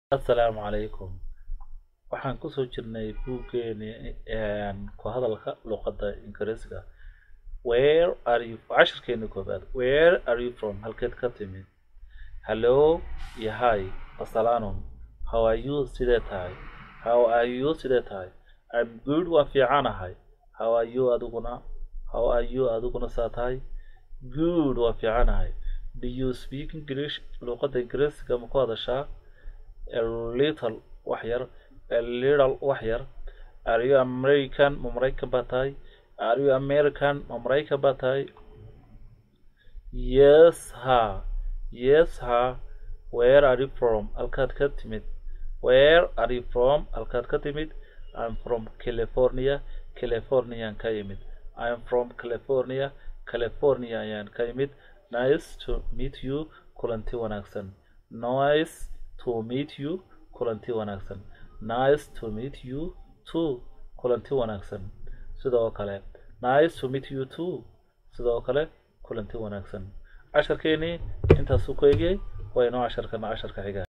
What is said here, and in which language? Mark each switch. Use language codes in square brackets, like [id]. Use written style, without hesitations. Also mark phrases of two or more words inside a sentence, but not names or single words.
[ar] السلام عليكم. [so] waxaan ku soo jirnay buuggeeni ku hadalka luqadda Ingiriisiga. [en] Where are you? [so] Casharkeena koobaad. [en] Where are you from? [so] Halkeed ka timid? Hello iyo hi. Assalaamu. [en] How are you? [so] Sidee tahay? [en] How are you? [so] Sidee tahay? [en] I'm good. [so] Waa fiicanahay. [en] How are you adiguna? How are you [so] adiguna saa tahay? Good. Waa fiicanahay. [en] Do you speak English? [so] Luqadda Ingiriisiga ma ku hadashaa? [en] A little waxyar, a little waxyar. Are you American? [so] Ma Maraykan baa tahay? [en] Are you American? [so] Ma Maraykan baa tahay? [en] Yes ha. Yes ha. Where are you from? [so] Halkaad ka timid? [en] Where are you from? [so] Halkaad ka timid? [en] I'm from California. California [so] ka yimid. [en] I'm from California. California [so] ayaan ka yimid. [en] Nice to meet you. [so] Kulanti wanaagsan. [en] Nice to meet you. [so] Kulanti wanaagsan. [en] Nice to meet you too. [so] Kulanti wanaagsan. Sidoo kale. [en] Nice to meet you too. [so] Sidoo kale. Kulanti wanaagsan. casharkeeni intaas uu ku eegay waa inoo casharka xiga.